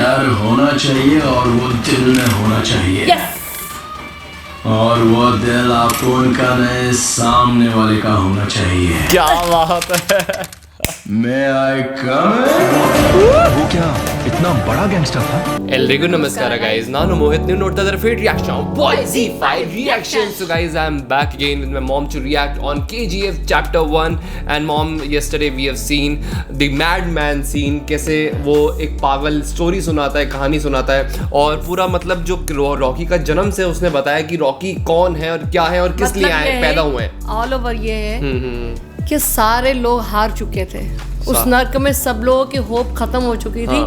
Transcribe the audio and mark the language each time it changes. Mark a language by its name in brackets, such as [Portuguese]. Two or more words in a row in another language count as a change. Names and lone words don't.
[Hindi] डर होना चाहिए और वो दिल में होना चाहिए। और वो दिल आपको उनका नहीं, सामने वाले का होना चाहिए। क्या बात है। मैं आई कम। वो क्या इतना बड़ा गैंगस्टर था? [Kannada] ಎಲ್ರಿಗೂ ನಮಸ್ಕಾರ ಗೈಸ್, ನಾನು ಮೋಹಿತ್. ನೀವು ನೋಡ್ತಾ ಇದ್ದಾರೆ [English] fate reaction by Z5 reaction. So guys, I am back again with my mom to react on KGF chapter 1. And mom, yesterday we have seen the madman scene, [Hindi] कैसे वो एक पागल स्टोरी सुनाता है, कहानी सुनाता है, और पूरा मतलब जो रॉकी का जन्म से उसने बताया कि रॉकी कौन है और क्या है और किस लिए आए पैदा हुए हैं। [English] all over [Hindi] ये है कि सारे लोग हार चुके थे उस नर्क में, सब लोगों की होप खत्म हो चुकी थी।